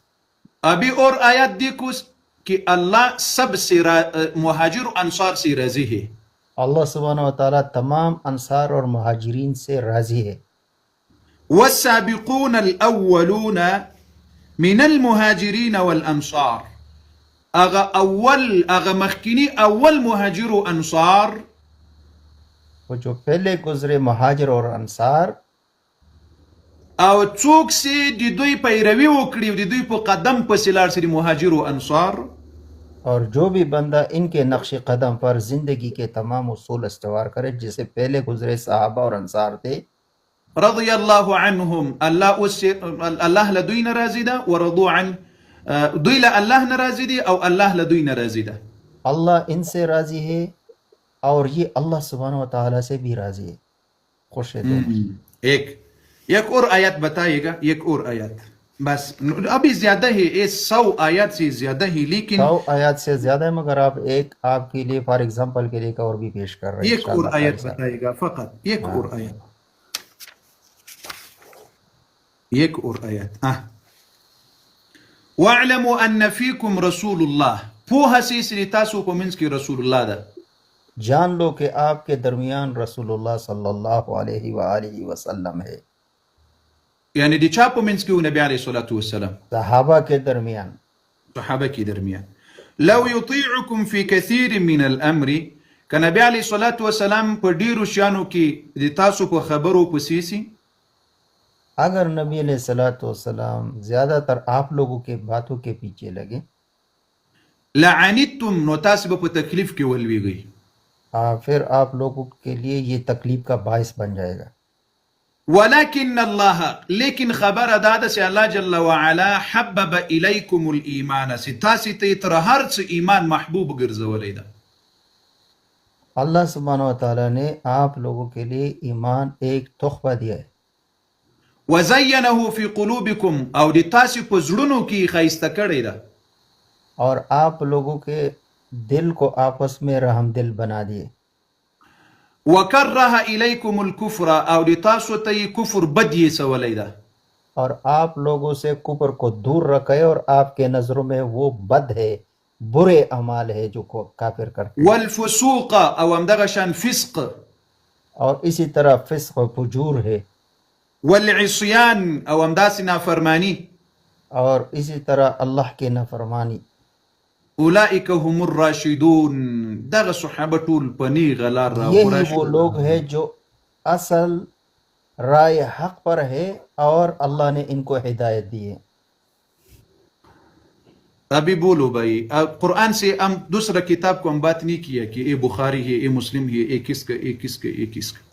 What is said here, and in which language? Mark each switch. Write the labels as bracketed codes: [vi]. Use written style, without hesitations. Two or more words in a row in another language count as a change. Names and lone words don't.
[ur] ابھی اور آیات دیکھو کہ اللہ سب سے مہاجر و انصار سے راضی ہے. اللہ [ar] سبحانہ و تعالیٰ [ur] تمام انصار اور مہاجرین سے راضی ہے. [ar] والسابقون الاولون من المهاجرین والانصار، [ps] اغا مخکنی اول مہاجر و انصار، [ur] وہ جو پہلے گزرے مہاجر اور انصار، [ps] او څوک چې د دوی پیروي وکړي او د دوی په قدم پسې لاړ شي، مهاجر و انصار. [ur] اور جو بھی بندہ ان کے نقش قدم پر زندگی کے تمام اصول استوار کرے جسے پہلے گزرے صحابہ اور انصار تھے، [ar] رضی اللہ عنہم، [ps] اللہ له دوی نه راضي ده، [ar] ورضوا عن [ps] دوی له الله نه راضي دي او الله له دوی نه راضي ده. [ur] اللہ ان سے راضی ہے اور یہ اللہ [ar] سبحانہ و تعالیٰ [ur] سے بھی راضی ہے، خوش ہے دونوں۔ ایک اور آیت بتائیے گا، ایک اور آیت بس، ابھی زیادہ ہے، 100 آیات سے زیادہ ہی، لیکن 100 آیات سے زیادہ ہے، مگر آپ ایک آپ کے لیے [en] for example [ur] کے لیے ایک اور بھی پیش کر رہے ہیں ایک اور آیت بتائیے گا، فقط ایک اور آیت، ایک اور آیت. [ar] وَاعْلَمُوا أَنَّ فِيكُمْ رَسُولُ اللَّهِ، [ps] پوها سی سری تاسو په منځ کې رسول الله ده. [ur] جان لو کہ آپ کے درمیان رسول اللہ [ar] صلی اللہ علیہ وآلہ وسلم [ur] ہے، [ps] یعنی د چا په منځ کې و؟ [ar] نبی علیه الصلاة والسلام، [ur] صحابہ کے درمیان. [ps] صحابه کې درمیان. [ar] لو يطيعكم في كثير من الامر، [ps] که نبی [ar] علیه الصلاة والسلام [ps] په ډیرو شیانو کې د تاسو په خبرو پسې سي، [ur] اگر نبی [ar] علیہ الصلوۃ والسلام [ur] زیادہ تر آپ لوگوں کے باتوں کے پیچھے لگے، [ps] لعنتم، نو تاسو به په تکلیف کې ولویږئ. [ur] پھر آپ لوگوں کے لیے یہ تکلیف کا باعث بن جائے گا. [ar] ولكن الله، [ps] لیکن خبر ادا ده چې الله [ar] جل وعلا حبب الیکم الایمان، [ps] ستاسو ته تر هر څه ایمان محبوب ګرځولې ده. [ur] اللہ [ar] سبحانہ و تعالیٰ [ur] نے آپ لوگوں کے لیے ایمان ایک تحفہ دیا ہے. [ar] وزینه فی قلوبکم، [ps] او د تاسو په زړونو کې ښایسته کړی ده. [ur] اور آپ لوگوں کے دل کو آپس میں رحم دل بنا دیے. [ar] وکره الیکم الکفر، [ps] او د تاسو ته کفر بد یې سولی ده. [ur] اور آپ لوگوں سے کفر کو دور رکھے، اور آپ کے نظروں میں وہ بد ہے، برے اعمال ہے جو کو کافر کرتے ہیں. [ps] والفسوق، او همدغه شان فسق. [ur] اور اسی طرح فسق و فجور ہے. [ps] والعصیان، او همداسې نافرمانی. [ur] اور اسی طرح اللہ کے نافرمانی. [ar] اولئک هم الراشدون، [ps] دغه صحابه ټول په نیغه لار [ur] یہی وہ لوگ ہیں جو اصل رائے حق پر ہے اور اللہ نے ان کو ہدایت دی ہے. ابھی بولو بھائی، قرآن سے ہم دوسرا کتاب کو ہم بات نہیں کیا کہ اے بخاری ہے، اے مسلم ہے، اے کس کا، اے کس کا، اے کس کا.